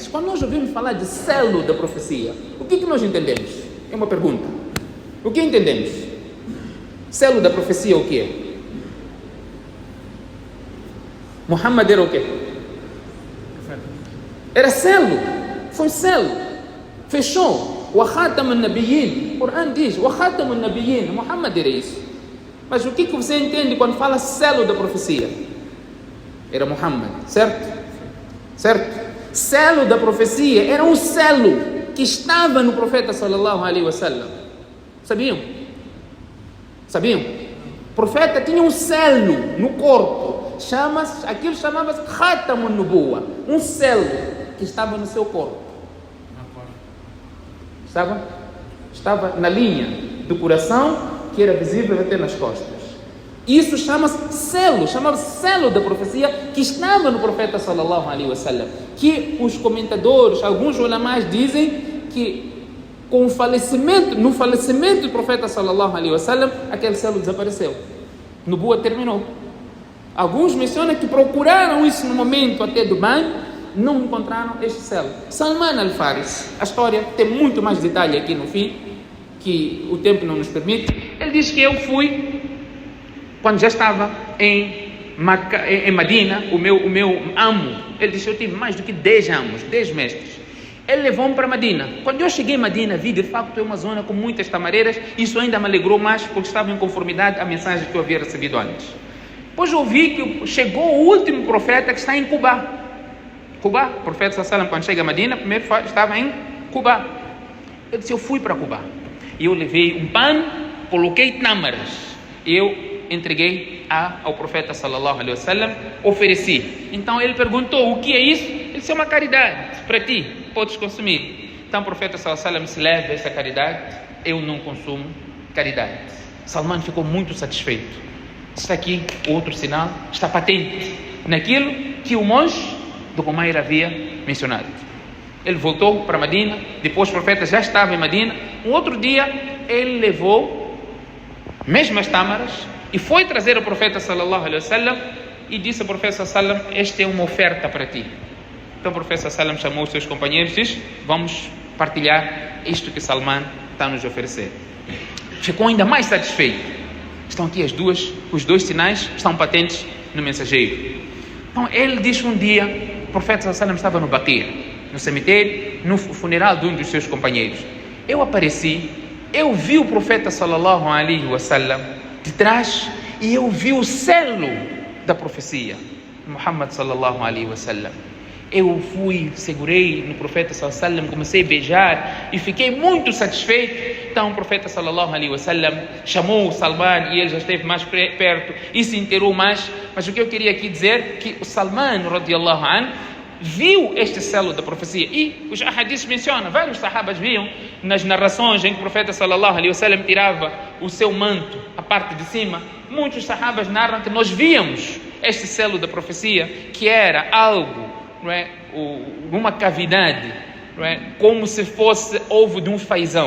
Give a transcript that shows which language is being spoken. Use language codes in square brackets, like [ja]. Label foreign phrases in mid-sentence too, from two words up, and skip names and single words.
[pt] Quando nós ouvimos falar de selo da profecia, o que nós entendemos? É uma pergunta. O que entendemos? Selo da profecia o que é? Muhammad era o quê? Era selo. Foi selo. Fechou. [ar] وخاتم النبيين. [pt] O Corão diz, [ar] وخاتم النبيين. [pt] Muhammad era isso. Mas o que você entende quando fala selo da profecia? Era Muhammad, certo? Certo? Selo da profecia era um selo que estava no profeta [ar] صلى الله عليه وسلم. [pt] Sabiam? Sabiam? O profeta tinha um selo no corpo. Aquilo chamava-se [ar] خاتم النبوة. [pt] Um selo que estava no seu corpo. Estava na linha do coração, que era visível até nas costas. Isso chama-se selo da profecia que estava no profeta [ar] صلى الله عليه وسلم, [pt] que os comentadores, alguns ulamás dizem que no falecimento do profeta [ar] صلى الله عليه وسلم, [pt] aquele selo desapareceu. Nubuwa terminou. Alguns mencionam que procuraram isso no momento até do banho, não encontraram este selo. Salman al-Farisi, a história tem muito mais detalhe aqui no fim, que o tempo não nos permite. Ele diz que eu fui quando já estava em Madina, o meu amo, ele disse, eu tive mais do que 10 amos, 10 mestres. Ele levou-me para Madina. Quando eu cheguei em Madina, vi de facto uma zona com muitas tamareiras. Isso ainda me alegrou mais, porque estava em conformidade à mensagem que eu havia recebido antes. Depois eu vi que chegou o último profeta que está em Cuba. Cuba, o profeta Sallam, quando chega a Madina, primeiro estava em Cuba. Eu disse, eu fui para Cuba. E eu levei um pano, coloquei tâmaras. Eu entreguei ao profeta [ar] صلى الله عليه وسلم, [pt] ofereci. Então ele perguntou, o que é isso? Ele disse, é uma caridade para ti, podes consumir. Então o profeta [ar] صلى الله عليه وسلم [pt] se leva essa caridade, eu não consumo caridade. Salman ficou muito satisfeito. Está aqui outro sinal, está patente naquilo que o monge do Qumair havia mencionado. Ele voltou para Madina, depois o profeta já estava em Madina. Um outro dia ele levou mesmo as tâmaras e foi trazer ao profeta [ar] صلى الله عليه وسلم [pt] e disse ao profeta [ar] صلى الله عليه وسلم, [pt] esta é uma oferta para ti. Então o profeta [ar] صلى الله عليه وسلم [pt] chamou os seus companheiros e disse, vamos partilhar isto que Salman está a nos oferecer. Ficou ainda mais satisfeito. Estão aqui os dois sinais estão patentes no mensageiro. Então ele disse um dia, o profeta [ar] صلى الله عليه وسلم [pt] estava no Baqi', no cemitério, no funeral de um dos seus companheiros. Eu apareci, eu vi o profeta [ar] صلى الله عليه وسلم [pt] de trás e eu vi o selo da profecia, [ar] Muhammad صلى الله عليه وسلم. [pt] Eu segurei no profeta [ar] صلى الله عليه وسلم, [pt] comecei a beijar e fiquei muito satisfeito. Então o profeta [ar] صلى الله عليه وسلم [pt] chamou o Salman e ele já esteve mais perto e se inteirou mais. Mas o que eu queria aqui dizer que o Salman [ar] رضي الله عنه [pt] viu este selo da profecia e os ahadiths mencionam, vários sahabas viam nas narrações em que o profeta [ar] صلى الله عليه وسلم [pt] tirava o seu manto, a parte de cima. Muitos sahabas narram que nós víamos este selo da profecia, que era algo, não é, uma cavidade, não é, como se fosse ovo de um fazão.